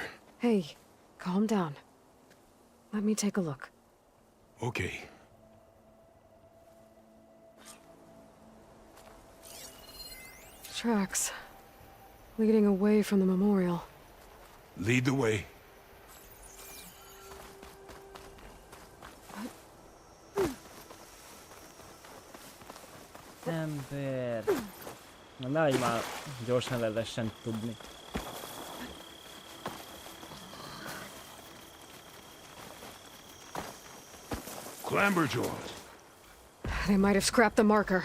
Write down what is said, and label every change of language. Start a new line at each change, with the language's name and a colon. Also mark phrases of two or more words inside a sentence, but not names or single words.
English: Hey, calm down. Let me take a look. Okay. Tracks. Leading away from the memorial. Lead the way.
Hungarian: Ember. Na nehogy már gyorsan le lehessen tudni.
English: Clamberjaws. They might have scrapped the marker.